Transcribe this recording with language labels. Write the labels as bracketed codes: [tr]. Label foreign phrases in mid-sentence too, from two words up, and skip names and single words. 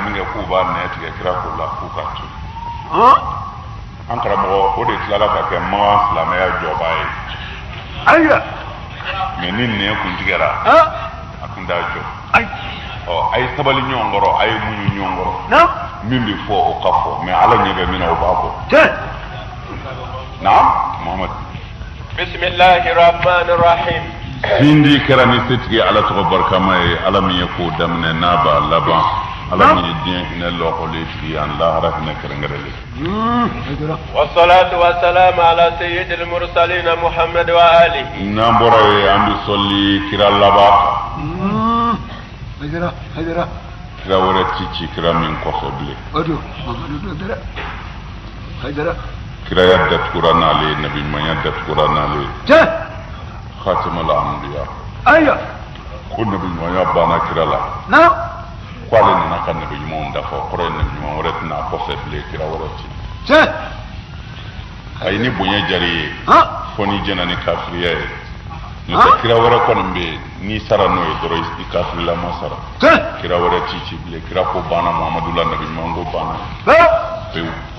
[bm] min kɛ k'u b'a nɛɛ tigɛ kira ko la k'u ka to an karamɔgɔ o de tilala ka kɛ magan silamɛya jɔba ye ayiwa mais ni nɛɛ kun tigɛra a kun t'a jɔ a ye sabali ɲɔgɔn kɔrɔ a ye muɲu ɲɔgɔn kɔrɔ min bɛ fɔ o ka fɔ mais Ala ɲɛ bɛ min na o b'a fɔ naam Muhamadu [ar] بسم الله الرحمن الرحيم [bm] sindi kɛra ni setigi Ala tɔgɔ barikama ye Ala min ye k'o daminɛ n'a b'a laban Ala min ye diɲɛ hinɛ lɔkɔlen tigi ye an lahara hinɛ kɛrɛnkɛrɛnlen [ar] والصلاة والسلام على سيد المرسلين محمد وآله [bm] n'an bɔra ye an bɛ sɔli kira laban kan kira wɛrɛ ti ci kira min kɔfɛ bilen kiraya datugura n'ale nabi ɲumanya datugura n'ale [ar] خاتم الأنبياء [bm] ko nabi ɲumanya banna kira la ko ale nana ka nabi ɲumanw dafa kɔrɔ ye nabi ɲuman wɛrɛ tɛna kɔfɛ bilen kira wɛrɛ ci a ye ni bonya jari ye fɔ ni jɛna ni kafiriya ye n'o tɛ kira wɛrɛ kɔni bɛ yen n'i sara n'o ye dɔrɔn i kafirila ma sara kira wɛrɛ ci bilen kira ko banna Muhamadu la nabi ɲuman ko banna pewu